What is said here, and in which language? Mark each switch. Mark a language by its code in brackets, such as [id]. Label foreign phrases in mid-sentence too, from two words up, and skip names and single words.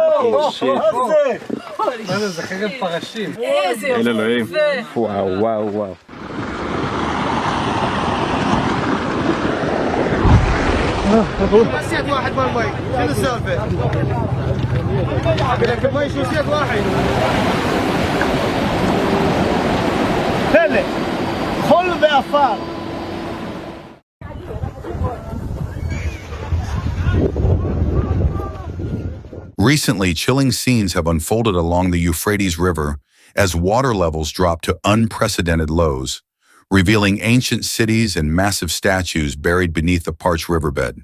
[he] זה חרב פרשים. איזה אלוהים. יפה. וואו, וואו, וואו. [ar] نسيت واحد بالمي، شنو السالفة؟ لك المي شو نسيت واحد؟ هلا خل بأفار. [en] Recently, chilling scenes have unfolded along the Euphrates River as water levels drop to unprecedented lows, revealing ancient cities and massive statues buried beneath the parched riverbed.